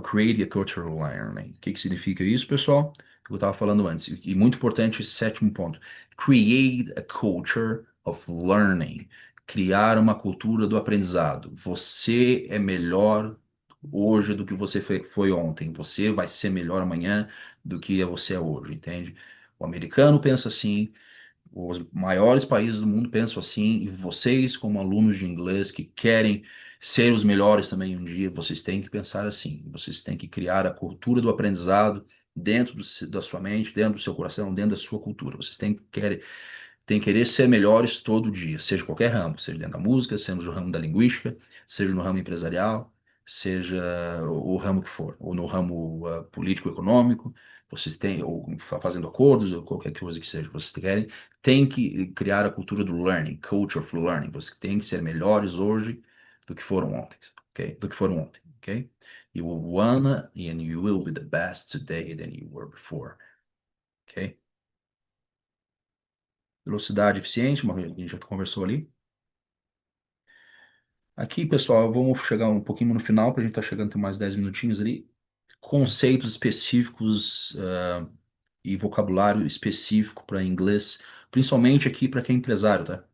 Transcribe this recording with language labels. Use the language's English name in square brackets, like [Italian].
[English] Create a culture of learning. [Portuguese] O que que significa isso, pessoal? Que eu estava falando antes. E muito importante esse sétimo ponto. [English] Create a culture of learning. [Portuguese] Criar uma cultura do aprendizado. Você é melhor hoje do que você foi ontem. Você vai ser melhor amanhã do que você é hoje, entende? O americano pensa assim, os maiores países do mundo pensam assim, e vocês, como alunos de inglês que querem ser os melhores também um dia, vocês têm que pensar assim. Vocês têm que criar a cultura do aprendizado dentro da sua mente, dentro do seu coração, dentro da sua cultura. Vocês têm que querer ser melhores todo dia, seja qualquer ramo, seja dentro da música, seja no ramo da linguística, seja no ramo empresarial, seja o ramo que for, ou no ramo político-econômico. Vocês têm, ou fazendo acordos, ou qualquer coisa que seja que vocês querem, tem que criar a cultura do learning, [English] culture of learning. [Portuguese] Vocês têm que ser melhores hoje do que foram ontem, ok? Do que foram ontem, ok? [English] You wanna and you will be the best today than you were before, ok? [Portuguese] Velocidade eficiente, a gente já conversou ali. Aqui, pessoal, vamos chegar um pouquinho no final, para a gente estar chegando, tem mais 10 minutinhos ali. Conceitos específicos, e vocabulário específico para inglês, principalmente aqui para quem é empresário, tá?